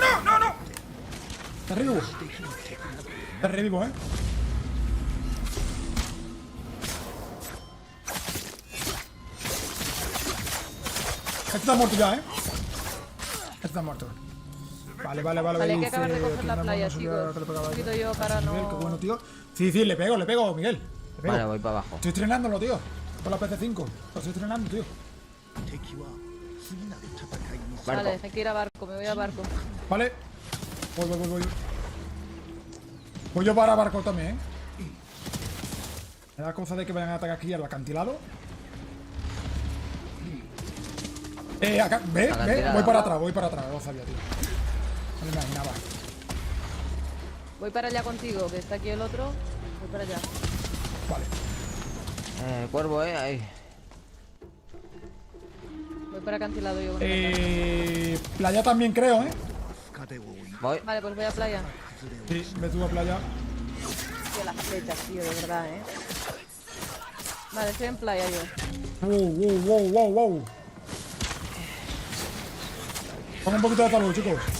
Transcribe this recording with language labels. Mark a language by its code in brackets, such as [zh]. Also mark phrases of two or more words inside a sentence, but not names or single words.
[es] Te revivo, Este está muerto ya, Este está muerto. Vale. Vale, hay que acabar de dice, coger la aquí playa, andamos, chicos. que le pegaba Un poquito yo. yo para Miguel, no... qué bueno, tío. Sí, le pego, Miguel. Le pego. Vale, voy para abajo. Estoy estrenándolo, tío. Con la PC5. Lo estoy estrenando, tío. [ja] 敵は次なる戦いに [es] Barco. Vale, hay que ir a barco, me voy a barco. Vale. Voy. Voy yo para barco también, Me da cosa de que vayan a atacar aquí al acantilado. Acá, ve. Acantilado. Voy para atrás. Lo sabía, tío. No me imaginaba. Voy para allá contigo, que está aquí el otro. Voy para allá. Vale. Cuervo, ahí. Voy para acantilado yo con el Playa también creo, [ja] 深手を追い [es] Voy. Vale, pues voy a playa. Sí, ve tú a playa. Tío, las flechas, tío, de verdad, Vale, estoy en playa yo. Wow. Pon un poquito de calor, chicos.